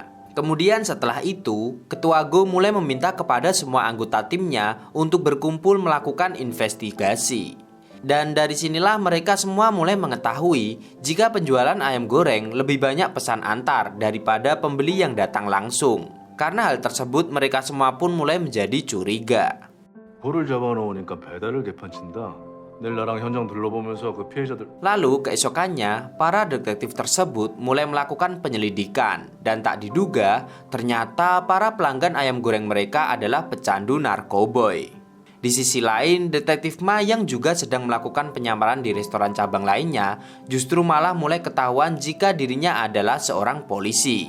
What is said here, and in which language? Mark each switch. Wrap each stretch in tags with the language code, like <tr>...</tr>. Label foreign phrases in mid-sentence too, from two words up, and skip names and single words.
<id>Kemudian setelah itu, ketua Go mulai meminta kepada semua anggota timnya untuk berkumpul melakukan investigasi. Dan dari sinilah mereka semua mulai mengetahui jika penjualan ayam goreng lebih banyak pesan antar daripada pembeli yang datang langsung. Karena hal tersebut mereka semua pun mulai menjadi curiga.</id> <ko>볼을 잡아놓으니까 배달을 개판친다. 내일 나랑 현장 둘러보면서 그 피해자들</ko> <id>Lalu keesokannya, para detektif tersebut mulai melakukan penyelidikan dan tak diduga ternyata para pelanggan ayam goreng mereka adalah pecandu narkoboy. Di sisi lain, detektif Ma yang juga sedang melakukan penyamaran di restoran cabang lainnya justru malah mulai ketahuan jika dirinya adalah seorang polisi.</id>